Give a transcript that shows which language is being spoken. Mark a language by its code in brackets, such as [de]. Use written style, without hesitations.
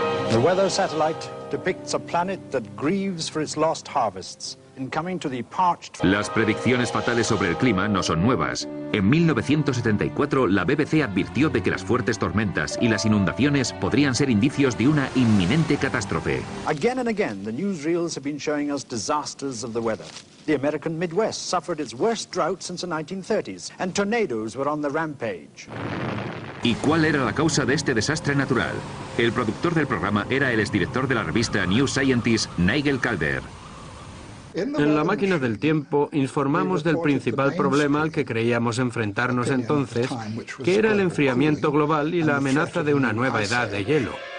[en] The weather satellite depicts a planet that grieves for its lost harvests in coming to the parched... [es] Las predicciones fatales sobre el clima no son nuevas. En 1974, la BBC advirtió de que las fuertes tormentas y las inundaciones podrían ser indicios de una inminente catástrofe. [en] Again and again, the newsreels have been showing us disasters of the weather. The American Midwest suffered its worst drought since the 1930s, and tornadoes were on the rampage. [es] ¿Y cuál era la causa de este desastre natural? El productor del programa era el exdirector de la revista New Scientist, Nigel Calder. En la máquina del tiempo informamos del principal problema al que creíamos enfrentarnos entonces, que era el enfriamiento global y la amenaza de una nueva edad de hielo.